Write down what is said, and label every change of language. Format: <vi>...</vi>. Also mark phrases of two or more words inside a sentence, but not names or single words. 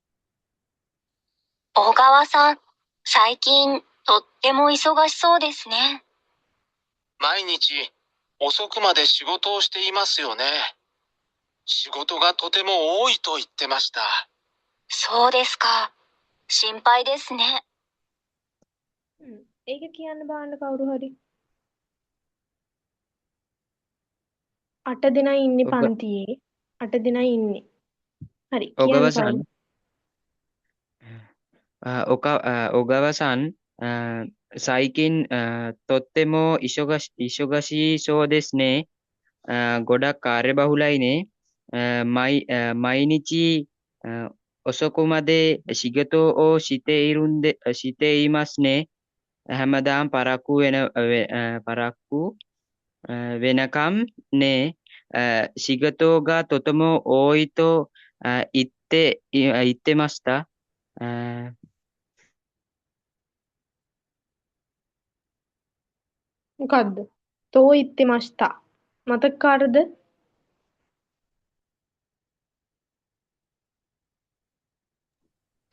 <ja>小川さん、最近とっても忙しそうですね。毎日遅くまで仕事をしていますよね。仕事がとても多いと言ってました。そうですか。心配ですね。</ja> <si>ඒක කියන්න බලන්න කවුරු හරි. 8 දෙනයි ඉන්නේ ඔග පන්තියේ. 8 දෙනයි ඉන්නේ. හරි කියන්න ඔගවසන් කවුරු?</si> <ja>小川さん、最近、とっても忙しそうですね。</ja> <si>ගොඩක් කාර්යබහුලයි නේ.</si> <ja>毎日、遅くまで仕事をしていますね.</ja> <si>හැමදාම පරක්කු වෙනකම් නේ.</si> <ja>仕事がとても多いと言ってました.</ja> <si>මොකද්ද?</si> <ja>と言ってました.</ja> <si>මතක කාටද?</si> <ja>තෝ</ja>